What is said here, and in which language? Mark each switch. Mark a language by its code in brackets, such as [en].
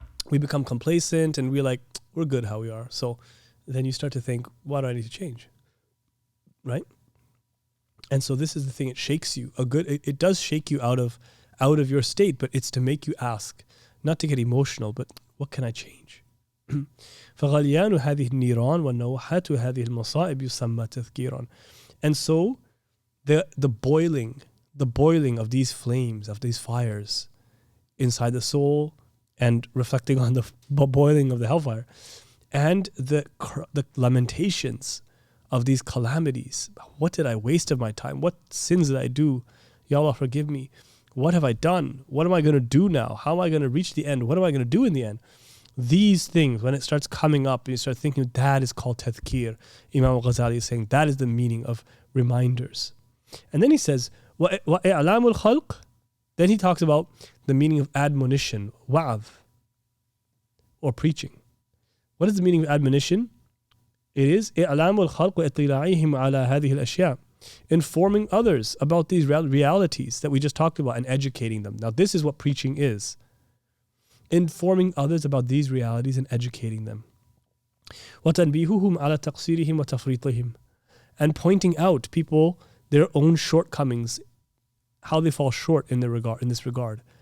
[en] We become complacent and we're like, we're good how we are. So then you start to think, why do I need to change? Right? And so this is the thing, it shakes you. It does shake you out of out of your state, but it's to make you ask, not to get emotional, but what can I change? [ar] فغليان هذه النيران والنوحات هذه المصائب يسمى تذكيرا. [en] And so the boiling of these flames, of these fires inside the soul, and reflecting on the boiling of the hellfire, and the lamentations of these calamities. What did I waste of my time? What sins did I do? Ya Allah, forgive me. What have I done? What am I going to do now? How am I going to reach the end? What am I going to do in the end? These things, when it starts coming up, and you start thinking, that is called tadhkir. Imam Ghazali is saying that is the meaning of reminders. And then he says, [ar] وَإِعْلَامُ الْخَلْقِ. [en] Then he talks about the meaning of admonition, wa'adh, or preaching. What is the meaning of admonition? It is [ar] إِعْلَامُ الْخَلْقِ وَإِطِّلَاعِهِمْ عَلَى هَذِهِ الْأَشْيَاءِ. [en] Informing others about these realities that we just talked about and educating them. Now this is what preaching is. Informing others about these realities and educating them. [ar] وَتَنْبِيهُهُمْ عَلَى تَقْصِيرِهِمْ وَتَفْرِيطِهِمْ. [en] And pointing out people their own shortcomings, how they fall short in this regard.